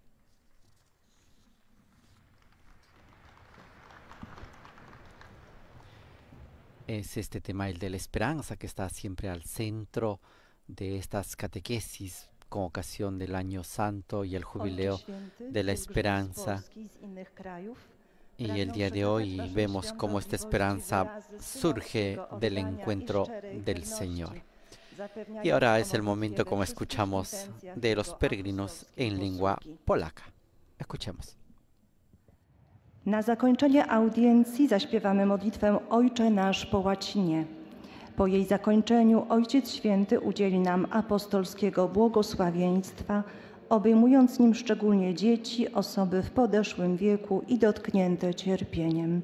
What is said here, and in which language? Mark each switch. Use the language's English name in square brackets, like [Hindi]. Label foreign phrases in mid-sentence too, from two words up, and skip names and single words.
[Spanish] Es este tema, el de la esperanza, que está siempre al centro de estas catequesis con ocasión del Año Santo y el Jubileo de la Esperanza. Y el día de hoy vemos cómo esta esperanza surge del encuentro del Señor. Y ahora es el momento, como escuchamos, de los peregrinos en lengua polaca. Escuchemos. [Polish] Na zakończenie audiencji zaśpiewamy modlitwę Ojcze Nasz po łacinie. Po jej zakończeniu Ojciec Święty udzieli nam apostolskiego błogosławieństwa, obejmując nim szczególnie dzieci, osoby w podeszłym wieku i dotknięte cierpieniem.